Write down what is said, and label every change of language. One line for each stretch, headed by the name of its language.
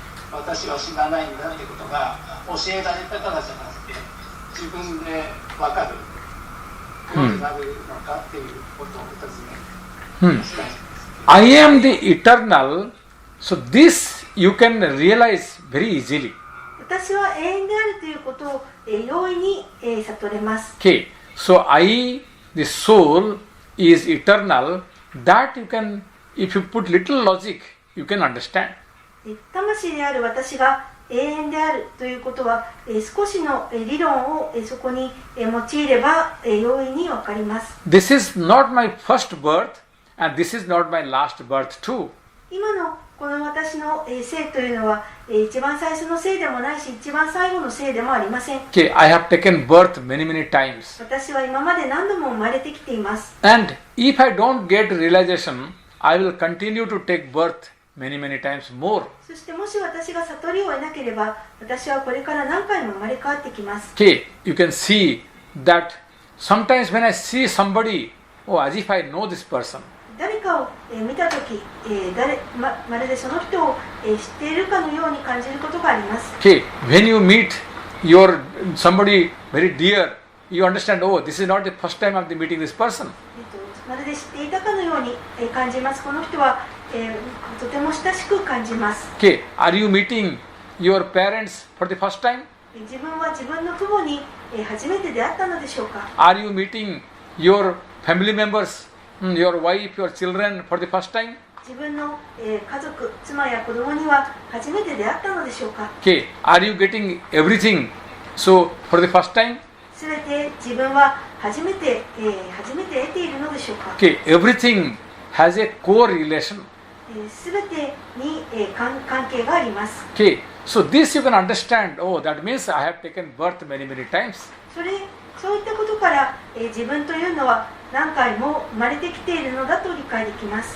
Japanese: 私は知らないんだっていうことが教えられたからじゃなくて、自分で分かるようになるのかっていうことをお尋ねしたいです。
English: I am the eternal, so this you can realize very easily.
Japanese: 私は永遠であるということを容易に悟れます。
English: Okay, so I, the soul, is eternal. That you can, if you put little logic, you can understand.
Japanese: 魂である私が永遠であるということは、少しの理論をそこに用いれば容易にわかります。
English: This is not my first birth, and this is not my last birth too.
Japanese: 今のこの私の生というのは一番最初の生でもないし、一番最後の生でもありません。
English: Okay, I have taken birth many, many times.
Japanese: 私は今まで何度も生まれてきています。
English: And if I don't get realization, I will continue to take birth many, many times more.
Japanese: そしてもし私が悟りを得なければ、私はこれから何回も生まれ変わってきます。
English: Okay, you can see that sometimes when I see somebody, oh, as if I know this person.
Japanese: 誰かを見たとき、まるでその人を知っているかのように感じることがあります。
English: Okay, when you meet your somebody very dear, you understand, oh, this is not the first time I'm meeting this person.
Japanese: まるで知っていたかのように感じます。この人はとても親しく感じます。
English: Okay, are you meeting your parents for the first time?
Japanese: 自分は自分の父母に初めて出会ったのでしょうか。
English: Are you meeting your family members your wife, your children for the first time?
Japanese: 自分の、家族、妻や子供には初めて出会ったのでしょうか。
English: Okay, are you getting everything so for the first time?
Japanese: すべて自分は初めて得ているのでしょうか。
English: Okay, everything has a correlation.
Japanese: すべてに、関係があります。
English: Okay, so this you can understand. Oh, that means I have taken birth many times.
Japanese: そういったことから、自分というのは何回も生まれてきているのだと理解できます。